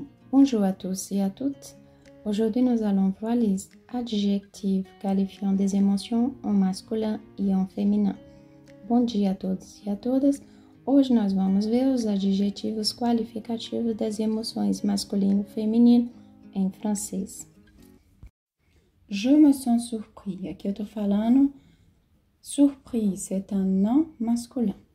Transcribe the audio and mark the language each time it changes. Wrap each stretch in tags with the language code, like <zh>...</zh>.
<fr>Bonjour à tous et à toutes. Aujourd'hui, nous allons voir les adjectifs qualifiant des émotions en masculin e en féminin.</fr> <pt>Bom dia a todos e a todas. Hoje nós vamos ver os adjetivos qualificativos das emoções masculino e feminino em francês.</pt> <fr>Je me sens surpris.</fr> <pt>Aqui eu tô falando surpris,</pt> <fr>c'est un nom masculin.</fr>